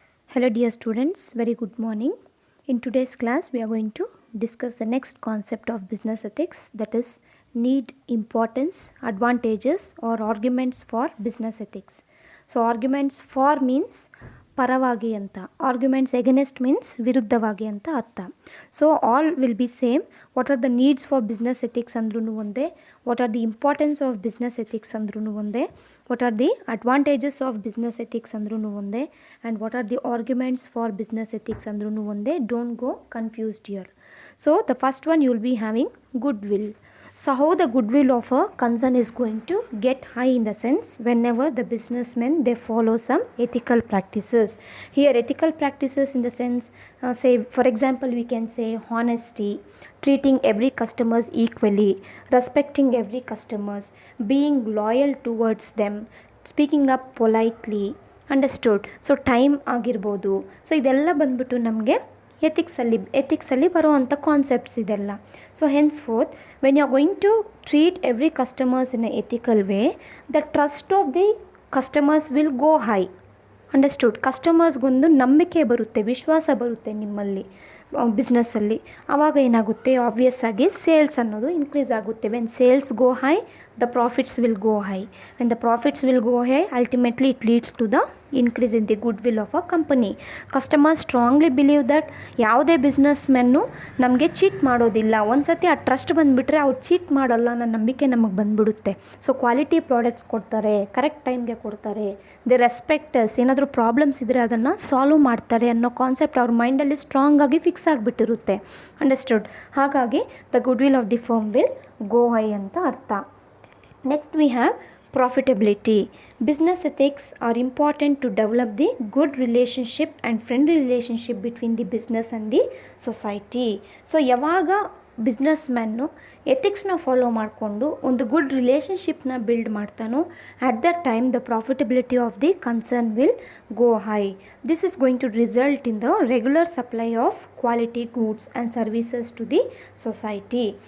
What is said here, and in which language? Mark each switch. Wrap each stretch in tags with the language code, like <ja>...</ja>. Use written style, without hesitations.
<en>Hello dear students, very good morning. In today's class we are going to discuss the next concept of business ethics, that is need, importance, advantages or arguments for business ethics. So arguments for means</en> <kn>ಪರವಾಗಿ ಅಂತ,</kn> <en>arguments against means</en> <kn>ವಿರುದ್ಧವಾಗಿ ಅಂತ ಅರ್ಥ.</kn> <en>So all will be same. What are the needs for business ethics</en> <kn>ಅಂದ್ರೂ ಒಂದೇ,</kn> <en>what are the importance of business ethics ಅಂದ್ರೂ ಒಂದೇ, what are the advantages of business ethics</en> <kn>andrunu onde,</kn> <en>and what are the arguments for business ethics andrunu onde. Don't go confused here. So the first one, you will be having goodwill. So how the goodwill of a concern is going to get high, in the sense whenever the businessmen they follow some ethical practices. Here ethical practices in the sense, say for example we can say honesty, treating every customers equally, respecting every customers, being loyal towards them, speaking up politely, understood.</en> <kn>So time ಆಗಿರ್ಬೋದು. So ಇದೆಲ್ಲ ಬಂದ್ಬಿಟ್ಟು ನಮಗೆ ಎಥಿಕ್ಸಲ್ಲಿ ಬರುವಂಥ concepts ಇದೆಲ್ಲ.</kn> <en>So henceforth, when you are going to treat every customers in a ethical way, the trust of the customers will go high, understood.</en> <kn>ಕಸ್ಟಮರ್ಸ್ಗೊಂದು ನಂಬಿಕೆ ಬರುತ್ತೆ, ವಿಶ್ವಾಸ ಬರುತ್ತೆ ನಿಮ್ಮಲ್ಲಿ ಬಿಸ್ನೆಸ್ಸಲ್ಲಿ. ಆವಾಗ ಏನಾಗುತ್ತೆ, ಆಬ್ವಿಯಸ್ ಆಗಿ ಸೇಲ್ಸ್ ಅನ್ನೋದು ಇನ್ಕ್ರೀಸ್ ಆಗುತ್ತೆ.</kn> <en>When sales go high, the profits will go high. When the profits will go high, ultimately it leads to the increase in the goodwill of a company. Customers strongly believe that</en> <kn>ಯಾವುದೇ business ಮೆನ್ನು ನಮಗೆ cheat ಮಾಡೋದಿಲ್ಲ. ಒಂದು ಸತಿ ಆ trust ಬಂದುಬಿಟ್ರೆ ಅವ್ರು cheat ಮಾಡೋಲ್ಲ ಅನ್ನೋ ನಂಬಿಕೆ ನಮಗೆ ಬಂದುಬಿಡುತ್ತೆ. ಸೊ ಕ್ವಾಲಿಟಿ ಪ್ರಾಡಕ್ಟ್ಸ್ ಕೊಡ್ತಾರೆ, ಕರೆಕ್ಟ್ ಟೈಮ್ಗೆ ಕೊಡ್ತಾರೆ, ದಿ ರೆಸ್ಪೆಕ್ಟಸ್, ಏನಾದರೂ ಪ್ರಾಬ್ಲಮ್ಸ್ ಇದ್ದರೆ ಅದನ್ನು ಸಾಲ್ವ್ ಮಾಡ್ತಾರೆ ಅನ್ನೋ ಕಾನ್ಸೆಪ್ಟ್ ಅವ್ರ ಮೈಂಡಲ್ಲಿ ಸ್ಟ್ರಾಂಗ್ ಆಗಿ ಫಿಕ್ಸ್ ಆಗಿಬಿಟ್ಟಿರುತ್ತೆ, ಅಂಡರ್ಸ್ಟುಡ್.</kn> <en>ಹಾಗಾಗಿ the goodwill of the firm will go high</en> <kn>ಅಂತ ಅರ್ಥ.</kn> <en>Next we have profitability. Business ethics are important to develop the good relationship and friendly relationship between the business and the society.</en> <kn>So ಯಾವಾಗ business ಮ್ಯಾನ್ನು ಎಥಿಕ್ಸ್ನ follow ಮಾಡಿಕೊಂಡು ಒಂದು good ರಿಲೇಷನ್ಶಿಪ್ನ build ಮಾಡ್ತಾನೋ,</kn> <en>At that time the profitability of the concern will go high. This is going to result in the regular supply of quality goods and services to the society.</en>